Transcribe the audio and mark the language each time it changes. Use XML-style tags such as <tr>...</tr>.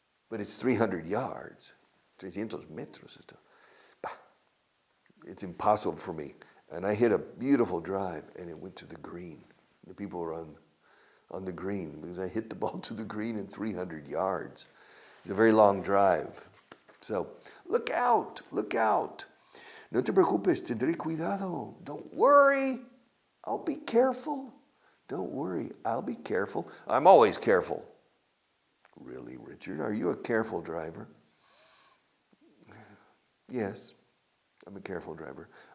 <en>But it's 300 yards.</en> <es>300 metros.</es> <en>It's impossible for me. And I hit a beautiful drive and it went to the green. The people were on the green because I hit the ball to the green in 300 yards. It's a very long drive. So, look out, look out.</en> <es>No te preocupes, tendré cuidado.</es> <en>Don't worry, I'll be careful. Don't worry, I'll be careful. I'm always careful. Really, Richard, are you a careful driver? Yes, I'm a careful driver.</en>